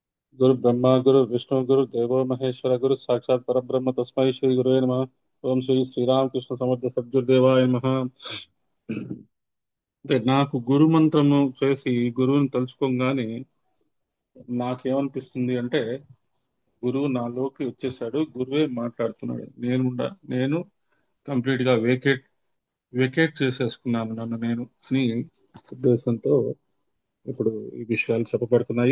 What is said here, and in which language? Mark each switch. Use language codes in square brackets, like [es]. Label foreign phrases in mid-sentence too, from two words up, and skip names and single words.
[sa] गुरु ब्रह्मा गुरु विष्णु गुरु देवो महेश्वर गुरु साक्षात् परब्रह्म तस्मै श्री गुरुवे नमः। ఓం శ్రీ శ్రీరామకృష్ణ సమర్థ సద్గురుదేవాయ నమః. [te] అంటే నాకు గురు మంత్రము చేసి గురువుని తలుచుకోగానే నాకేమనిపిస్తుంది అంటే గురువు నాలోకి వచ్చేసాడు, గురువే మాట్లాడుతున్నాడు. నేను కంప్లీట్ గా వెకేట్ చేసేసుకున్నాను నన్ను నేను అని ఉద్దేశంతో ఇప్పుడు ఈ విషయాలు చెప్పబడుతున్నాయి.